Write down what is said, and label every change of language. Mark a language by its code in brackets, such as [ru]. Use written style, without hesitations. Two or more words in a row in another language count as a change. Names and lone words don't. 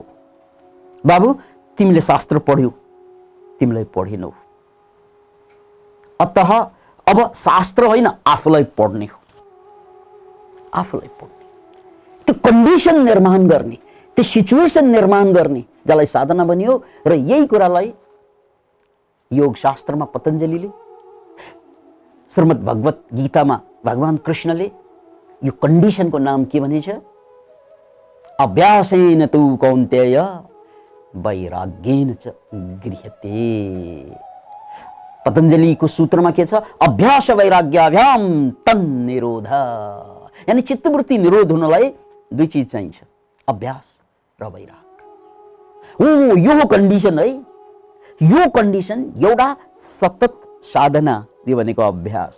[ne] बाबु तिमीले शास्त्र पढ्यौ, तिमीलाई पढेनौ, अतः अब शास्त्र होइन आफूलाई पढ्ने हो, आफूलाई पढ्ने, त्यो कन्डिसन निर्माण गर्ने, त्यो सिचुएसन निर्माण गर्ने, जसलाई साधना भनियो। र यही कुरालाई योग शास्त्रमा पतञ्जलिले, श्रीमद् भगवत गीतामा भगवान कृष्णले यो कन्डिसनको नाम के भनेछ? [sa] अभ्यासेन तु कौन्तेय वैराग्येन च गृह्यते। [ne] पतञ्जलिको सूत्रमा के छ? [sa] अभ्यास वैराग्याभ्याम तन्निरोध। [ne] यानी चित्तवृत्ति निरोध हुनलाई दुई चिज चाहिन्छ, अभ्यास र वैराग। ओ यो हो कन्डिसन है। यो कन्डिसन एउटा सतत साधना, यो भनेको अभ्यास।